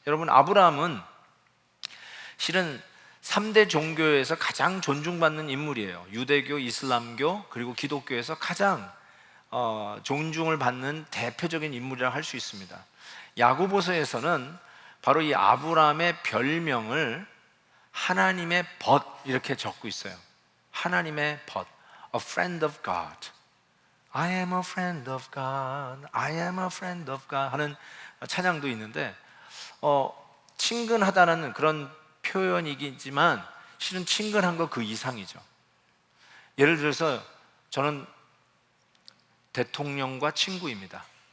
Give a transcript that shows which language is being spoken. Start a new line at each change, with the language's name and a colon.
Korean: 여러분, 아브라함은 실은 3대 종교에서 가장 존중받는 인물이에요. 유대교, 이슬람교, 그리고 기독교에서 가장 존중을 받는 대표적인 인물이라 할 수 있습니다. 야고보서에서는 바로 이 아브라함의 별명을 하나님의 벗 이렇게 적고 있어요. 하나님의 벗,
English: a friend of God. I am a friend of God. I am a friend of God
Korean: 하는 찬양도 있는데, 친근하다는 그런 표현이지만 실은 친근한 거 그 이상이죠. 예를 들어서 저는 대통령과 친구입니다.